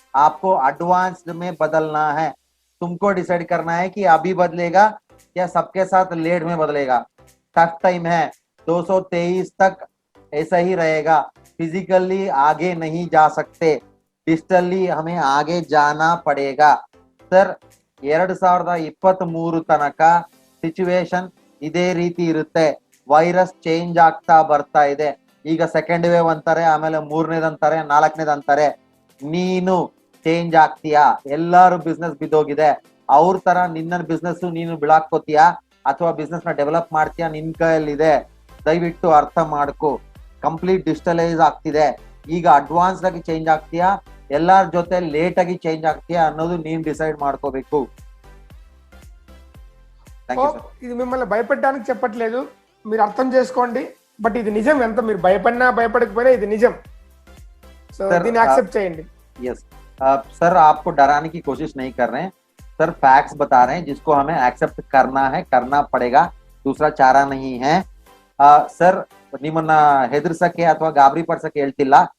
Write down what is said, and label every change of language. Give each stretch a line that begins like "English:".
Hindi: आपको एडवांस्ड में बदलना है. तुमको डिसाइड करना है कि अभी बदलेगा या सबके साथ लेट में बदलेगा. टफ टाइम है, 223 तक ऐसा ही रहेगा. फिजिकली आगे नहीं जा सकते, डिजिटली हमें आगे जाना पड़ेगा.
Kannada: सर 2023 ತನಕ ಸಿಚುವೇಶನ್ ಇದೇ ರೀತಿ ಇರುತ್ತೆ. ವೈರಸ್ ಚೇಂಜ್ ಆಗ್ತಾ ಬರ್ತಾ ಇದೆ. ಈಗ ಸೆಕೆಂಡ್ ವೇವ್ ಅಂತಾರೆ, ಆಮೇಲೆ ಮೂರನೇದು ಅಂತಾರೆ, ನಾಲ್ಕನೇದು ಅಂತಾರೆ. ನೀನು ಚೇಂಜ್ ಆಗ್ತೀಯಾ? ಎಲ್ಲಾರು ಬಿಸ್ನೆಸ್ ಬಿದ್ದೋಗಿದೆ. ಅವ್ರ ತರ ನಿನ್ನ ಬಿಸ್ನೆಸ್ ನೀನು ಬಿಳಾಕೋತೀಯಾ ಅಥವಾ ಬಿಸ್ನೆಸ್ ನ ಡೆವಲಪ್ ಮಾಡ್ತೀಯಾ? ನಿನ್ ಕೈಯಲ್ಲಿದೆ. ದಯವಿಟ್ಟು ಅರ್ಥ ಮಾಡ್ಕೋ. ಕಂಪ್ಲೀಟ್ ಡಿಜಿಟಲೈಸ್ ಆಗ್ತಿದೆ. ಈಗ ಅಡ್ವಾನ್ಸ್ ಆಗಿ ಚೇಂಜ್ ಆಗ್ತೀಯಾ, ಎಲ್ಲಾರ ಜೊತೆ ಲೇಟ್ ಆಗಿ ಚೇಂಜ್ ಆಗ್ತೀಯಾ ಅನ್ನೋದು ನೀನ್ ಡಿಸೈಡ್ ಮಾಡ್ಕೋಬೇಕು.
Telugu: ఇది మిమ్మల్ని భయపెట్టడానికి చెప్పట్లేదు, మీరు అర్థం చేసుకోండి. బట్ ఇది నిజం. ఎంత మీరు భయపడినా భయపడకపోయినా ఇది నిజం. సో దీన్ని యాక్సెప్ట్ చేయండి.
Hindi: यस सर, आपको डराने की कोशिश नहीं कर रहे हैं सर, फैक्ट्स बता रहे हैं जिसको हमें एक्सेप्ट करना है, करना पड़ेगा. दूसरा चारा नहीं है.
Kannada: ಸರ್, ನಿಮ್ಮನ್ನ ಹೆದರ್ಸಕ್ಕೆ ಅಥವಾ ಗಾಬರಿ ಪಡಿಸಕ್ಕೆ ಹೇಳ್ತಿಲ್ಲ.